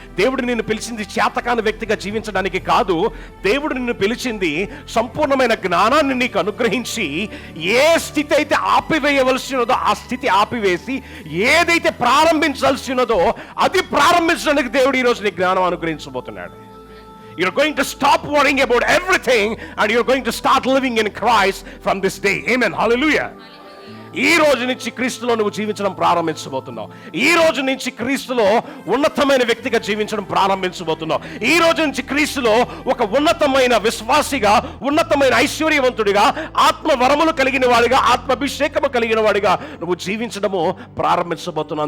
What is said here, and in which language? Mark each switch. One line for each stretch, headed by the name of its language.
Telugu: దేవుడు నిన్ను పిలిచింది చేతకాని వ్యక్తిగా జీవించడానికి కాదు. దేవుడు నిన్ను పిలిచింది సంపూర్ణమైన జ్ఞానాన్ని నీకు అనుగ్రహించి ఏ స్థితి అయితే ఆపివేయవలసినదో ఆ స్థితి ఆపివేసి ఏదైతే ప్రారంభించాల్సినదో అది ప్రారంభించడానికి దేవుడు ఈరోజు నీ జ్ఞానం అనుగ్రహించబోతున్నాడు.
English: You're going to stop worrying about everything and you're going to start living in Christ from this day. Amen. Hallelujah.
Telugu: ఈ రోజు నుంచి క్రీస్తులో నువ్వు జీవించడం ప్రారంభించబోతున్నావు. ఈ రోజు నుంచి క్రీస్తులో ఉన్నతమైన వ్యక్తిగా జీవించడం ప్రారంభించబోతున్నావు. ఈ రోజు నుంచి క్రీస్తులో ఒక ఉన్నతమైన విశ్వాసిగా, ఉన్నతమైన ఐశ్వర్యవంతుడిగా, ఆత్మ వరములు కలిగిన వాడిగా, ఆత్మాభిషేకము కలిగిన వాడిగా నువ్వు జీవించడము ప్రారంభించబోతున్నావు.